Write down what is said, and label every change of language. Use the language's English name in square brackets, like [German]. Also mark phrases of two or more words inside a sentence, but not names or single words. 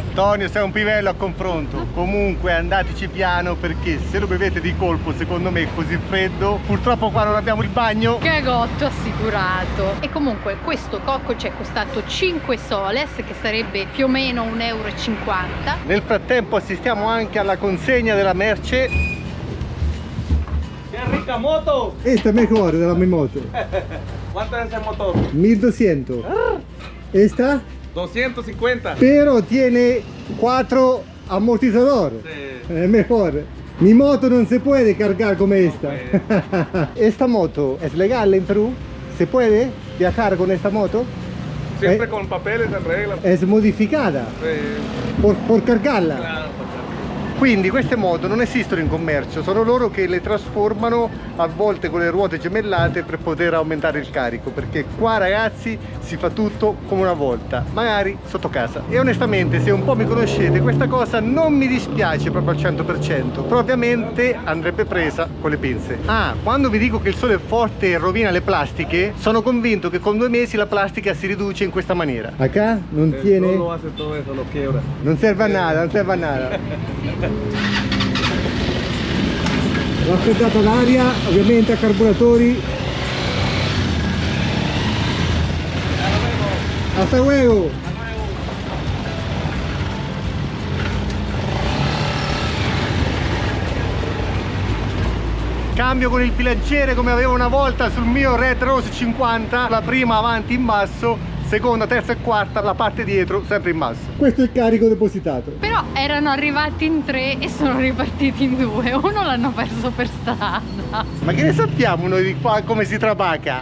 [Italian] Tonio, sei un pivello a confronto. Comunque andateci piano, perché se lo bevete di colpo, secondo me così freddo, purtroppo qua non abbiamo il bagno. Cagotto assicurato. E comunque questo cocco ci è costato 5 soles, che sarebbe più o meno 1,50 euro. Nel frattempo assistiamo anche alla consegna della merce. [Spanish] ¡Qué rica moto! [Italian] Esta è mejor della mia moto. [Spanish] ¿Cuánto es ese motor? 1200. Esta? 250. Pero tiene 4 amortizadores. Sí. Es mejor. Mi moto no se puede cargar como esta. Esta moto es legal en Perú? ¿Se puede viajar con esta moto? Siempre con papeles en regla. Es modificada por cargarla. Claro. [Italian] Quindi queste moto non esistono in commercio, sono loro che le trasformano a volte con le ruote gemellate per poter aumentare il carico, perché qua ragazzi si fa tutto come una volta, magari sotto casa. E onestamente, se un po' mi conoscete, questa cosa non mi dispiace proprio al 100%, però ovviamente andrebbe presa con le pinze. Ah, quando vi dico che il sole è forte e rovina le plastiche, sono convinto che con 2 mesi la plastica si riduce in questa maniera. [Spanish] Acá non No tiene, lo hace todo eso, lo quiebra. [Italian] non serve [Spanish] a nada, [Italian] non serve [Spanish] a nada. [Italian] Raffreddata l'aria, ovviamente a carburatori. [Spanish] Hasta luego! [Italian] Cambio con il bilanciere come avevo una volta sul mio Red Rose 50, la prima avanti in basso, seconda, terza e quarta, la parte dietro sempre in basso. Questo è il carico depositato. Però erano arrivati in 3 e sono ripartiti in 2. Uno l'hanno perso per strada. Ma che ne sappiamo noi di qua come si trabaca?